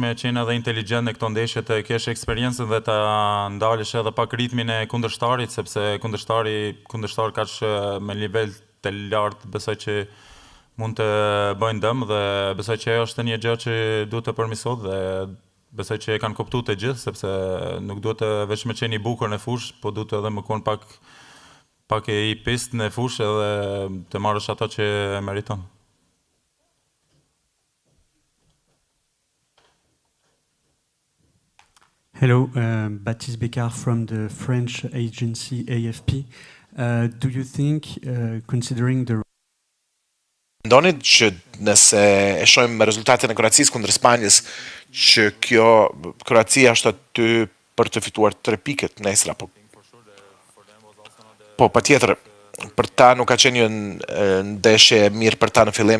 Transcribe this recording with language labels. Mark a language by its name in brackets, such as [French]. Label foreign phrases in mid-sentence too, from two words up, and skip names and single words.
[Albanian] me qenë edhe inteligjent në këto ndeshje të kesh eksperiencën dhe ta ndalesh edhe pak ritmin e kundërshtarit sepse kundërshtar kaq me nivel të lartë besoj që mund të bëjnë dëm dhe besoj që ajo është një gjë që duhet të përmirësohet dhe besoj që e kanë kuptuar të gjithë sepse nuk duhet të veç me qenë i bukur në fushë, po duhet edhe më kon pak e i pist në fushë edhe të marrësh ato që meriton. [English] Hello, Baptiste Bécard from the French agency AFP. Do you think, considering the [Albanian] Mendoni që nëse e shohim me rezultatin e Kroacisë kundër Spanjës, që kjo Kroacia është aty për të fituar 3 pikët nesër apo? Po, patjetër, për ta nuk ka qenë një ndeshje e mirë për ta në fillim.